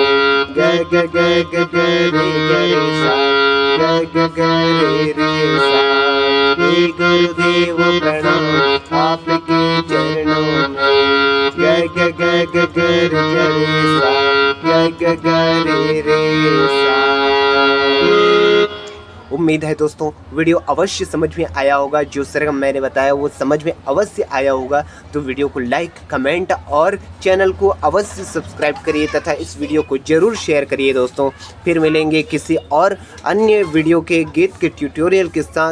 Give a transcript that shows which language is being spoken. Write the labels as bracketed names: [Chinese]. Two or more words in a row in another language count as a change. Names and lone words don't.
[Hindi] ग ग ग ग ग रे ग रे सा ग ग ग रे रे सा। हे गुरुदेव प्रणाम आपके चरणों में। ग ग ग ग ग रे ग रे सा ग ग ग रे रे सा। उम्मीद उम्मीद है दोस्तों वीडियो अवश्य समझ में आया होगा। जो सरगम मैंने बताया वो समझ में अवश्य आया होगा। तो वीडियो को लाइक, कमेंट और चैनल को अवश्य सब्सक्राइब करिए तथा इस वीडियो को ज़रूर शेयर करिए दोस्तों। फिर मिलेंगे किसी और अन्य वीडियो के गीत के ट्यूटोरियल के साथ।